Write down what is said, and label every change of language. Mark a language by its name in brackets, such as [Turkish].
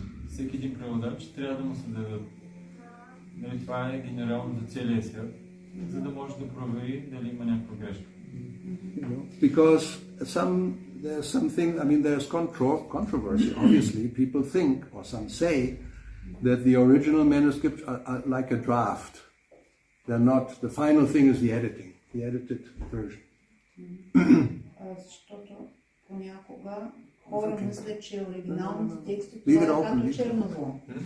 [Bulgarian] Всеки един преводач трябва да му се дадат. Това е генерално за целия свят, за да може да провери дали има някаква грешка. [English] Because there's something, there's controversy. Obviously, people think, or some say, that the original manuscripts are like a draft. They're not, the final thing is the editing, the edited version. [Bulgarian] Защото понякога хора мислят, че оригиналните тексти това е като черново.